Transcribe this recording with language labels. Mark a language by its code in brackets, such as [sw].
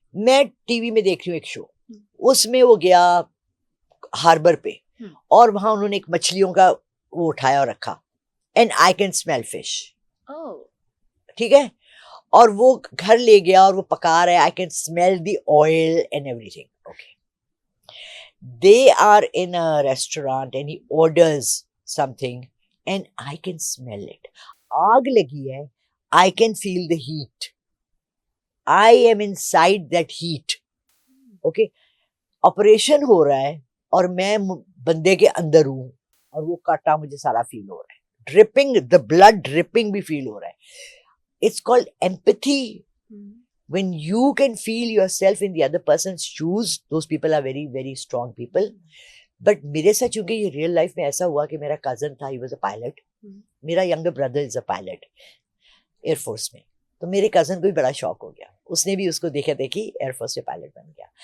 [ur] میں T V میں دیکھ رہی ہوں ایک شو, اس میں وہ گیا ہاربر پہ, اور وہاں انہوں نے ایک مچھلیوں کا وہ اٹھایا اور رکھا, [en] And I can smell fish. [ur] ٹھیک ہے, اور وہ گھر لے گیا اور وہ پکا رہا ہے, [en] I can smell the oil and everything. Okay, they are in a restaurant and he orders something and I can smell it. [ur] آگ لگی ہے, [en] I can feel the heat. I am inside that heat. [ur] Okay, operation ہو رہا ہے اور میں بندے کے اندر ہوں, اور وہ کاٹا مجھے سارا فیل ہو رہا ہے, ڈرپنگ, [en] the blood dripping [ur] بھی فیل ہو رہا ہے. [en] It's called empathy. When you can feel yourself in the other person's shoes, those people are very very strong people. [ur] But میرے ساتھ چونکہ یہ ریئل لائف میں ایسا ہوا کہ میرا کزن تھا, [en] he was a pilot. [ur] میرا [en] younger brother is a pilot [ur] air force میں, تو میرے کزن کو بھی بڑا شوق ہو گیا, اس نے بھی اس کو دیکھا دیکھی ایئر فورس سے پائلٹ بن گیا.